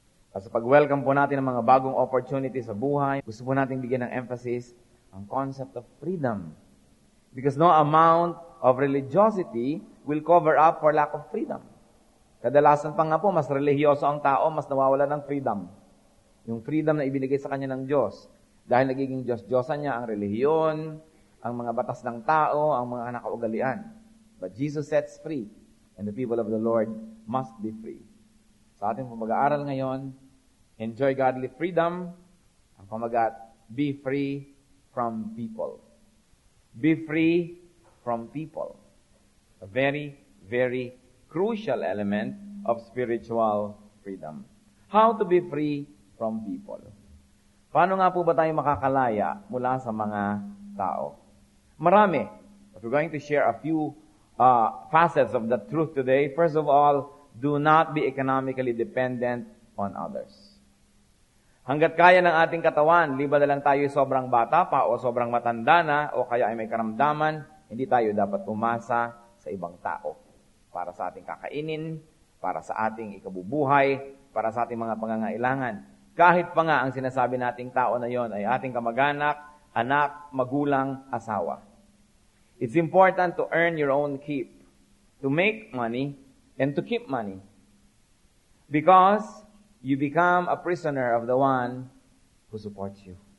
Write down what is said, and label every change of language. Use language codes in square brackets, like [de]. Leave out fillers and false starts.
[tl] Kasi pag-welcome po natin ng mga bagong opportunity sa buhay, gusto po natin bigyan ng emphasis ang [en] concept of freedom. Because no amount of religiosity will cover up for lack of freedom. [tl] Kadalasan pa nga po, mas religyoso ang tao, mas nawawala ng freedom. Yung freedom na ibinigay sa kanya ng Diyos. Dahil nagiging Diyos-Diyosan niya ang relihiyon, ang mga batas ng tao, ang mga nakaugalian. [en] But Jesus sets free, and the people of the Lord must be free. [tl] Sa ating pag-aaral ngayon, [en] enjoy godly freedom, [tl] ang pamagat, [en] be free from people. Be free from people. A very, very crucial element of spiritual freedom. How to be free from people? [tl] Paano nga po ba tayo makakalaya mula sa mga tao? Marami. [en] But we're going to share a few facets of the truth today. First of all, do not be economically dependent on others. [tl] Hanggat kaya ng ating katawan, liba na lang tayo sobrang bata pa o sobrang matanda na o kaya ay may karamdaman, hindi tayo dapat umasa sa ibang tao para sa ating kakainin, para sa ating ikabubuhay, para sa ating mga pangangailangan. Kahit pa nga ang sinasabi nating tao na yon ay ating kamag-anak, anak, magulang, asawa. [en] It's important to earn your own keep, to make money, and to keep money. Because you become a prisoner of the one who supports you.